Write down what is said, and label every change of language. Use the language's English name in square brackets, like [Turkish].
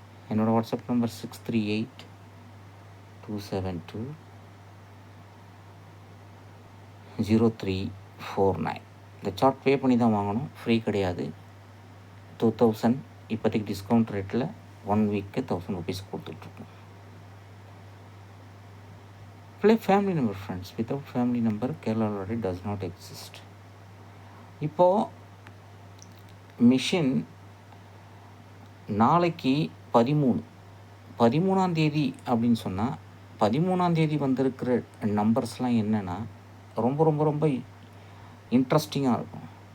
[Tamil] என்னோடய WhatsApp number 638-272-0349. இந்த chart பே பண்ணி தான் வாங்கணும், ஃப்ரீ கிடையாது. 2000 இப்போதைக்கு டிஸ்கவுண்ட் ரேட்டில் 1 வீக்கு 1000 rupees கொடுத்துட்ருக்கோம். [English] Play family number, friends. Without family number, Kerala lottery does not exist. [Tamil] இப்போது மிஷின் நாளைக்கு 13ஆம் தேதி அப்படின்னு சொன்னால் 13ஆம் தேதி வந்திருக்கிற நம்பர்ஸ்லாம் என்னென்னா ரொம்ப ரொம்ப ரொம்ப இன்ட்ரெஸ்டிங்காக இருக்கும்.